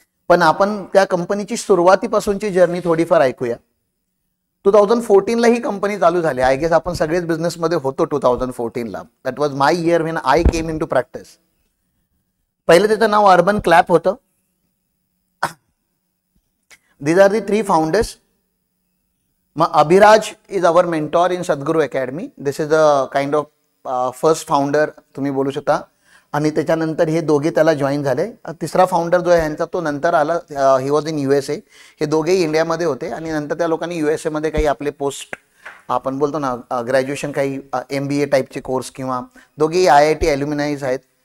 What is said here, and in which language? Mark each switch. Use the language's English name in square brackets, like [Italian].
[Marathi] पण आपण त्या कंपनीची सुरुवातीपासूनची जर्नी थोडीफार ऐकूया. 2014ला ही कंपनी चालू झाली. [English] I guess [Marathi] आपण सगळेच बिझनेसमध्ये होतो 2014ला. [English] That was my year when I came in to practice. [Marathi] पहिलं त्याचं नाव अर्बन क्लॅप होतं. [English] These are the 3 founders. मग Abhiraj is our mentor in Sadguru Academy. This is the kind of first founder [Marathi] तुम्ही बोलू शकता. आणि त्याच्यानंतर हे दोघे त्याला जॉईन झाले. तिसरा फाउंडर जो आहे ह्यांचा तो नंतर आला. [English] He was in USA. [Marathi] हे दोघेही इंडियामध्ये होते आणि नंतर त्या लोकांनी USA मध्ये काही आपले पोस्ट, आपण बोलतो ना ग्रॅज्युएशन, काही MBA टाईपचे कोर्स, किंवा दोघेही IIT ॲल्युमिनाईज आहेत.